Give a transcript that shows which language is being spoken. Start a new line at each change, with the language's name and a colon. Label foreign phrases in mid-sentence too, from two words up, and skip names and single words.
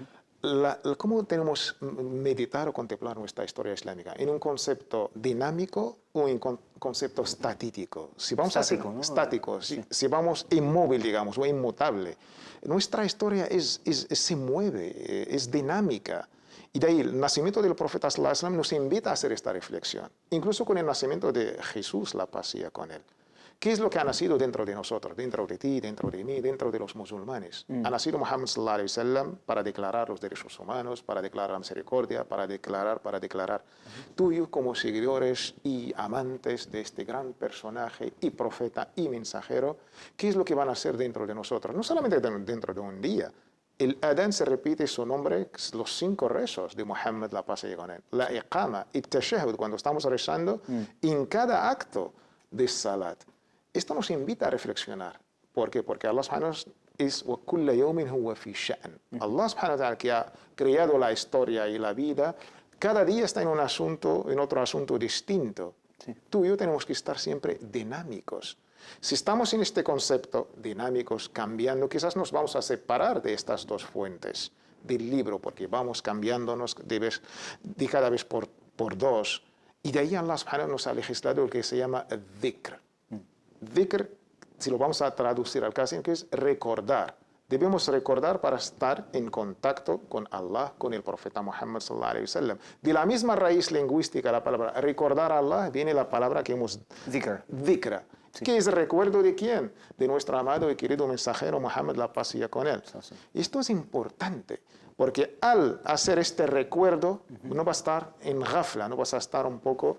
Spanish: ¿Cómo tenemos meditar o contemplar nuestra historia islámica? ¿En un concepto dinámico o en un concepto estático? Si vamos estático, si vamos inmóvil, digamos, o inmutable. Nuestra historia se mueve, es dinámica. Y de ahí el nacimiento del profeta
Arabic: sallallahu alaihi wasallam
Spanish: nos invita a hacer esta reflexión. Incluso con el nacimiento de Jesús, la paz sea con él. ¿Qué es lo que ha nacido dentro de nosotros, dentro de ti, dentro de mí, dentro de los musulmanes? Ha nacido Muhammad
Arabic: sallallahu alaihi wasallam
Spanish: para declarar los derechos humanos, para declarar la misericordia, para declarar. Tú y yo como seguidores y amantes de este gran personaje y profeta y mensajero, ¿qué es lo que van a hacer dentro de nosotros? No solamente dentro de un día. El adán se repite su nombre, los 5 rezos de Muhammad, la paz sea con él. La iqama, el tashahhud, cuando estamos rezando, en cada acto de salat. Esto nos invita a reflexionar. ¿Por qué? Porque Allah
Arabic: subhanahu wa ta'ala
Spanish: es
Arabic: وَكُلَّ يَوْمٍ هُوَ فِي شَأْنٍ. Allah subhanahu wa ta'ala,
Spanish: que ha creado la historia y la vida, cada día está en otro asunto distinto. Sí. Tú y yo tenemos que estar siempre dinámicos. Si estamos en este concepto, dinámicos, cambiando, quizás nos vamos a separar de estas dos fuentes del libro, porque vamos cambiándonos de cada vez por dos. Y de ahí Allah subhanahu nos ha legislado lo que se llama dhikr. Dhikr, si lo vamos a traducir al caso, que es recordar. Debemos recordar para estar en contacto con Allah, con el profeta Muhammad
Arabic: sallallahu alaihi wasallam.
Spanish: De la misma raíz lingüística, la palabra recordar a Allah, viene la palabra que hemos... Dhikra. Sí. ¿Qué es el recuerdo de quién? De nuestro amado y querido mensajero Muhammad, la paz sea con él. Sí. Esto es importante, porque al hacer este recuerdo, no va a estar en ghafla, no vas a estar un poco...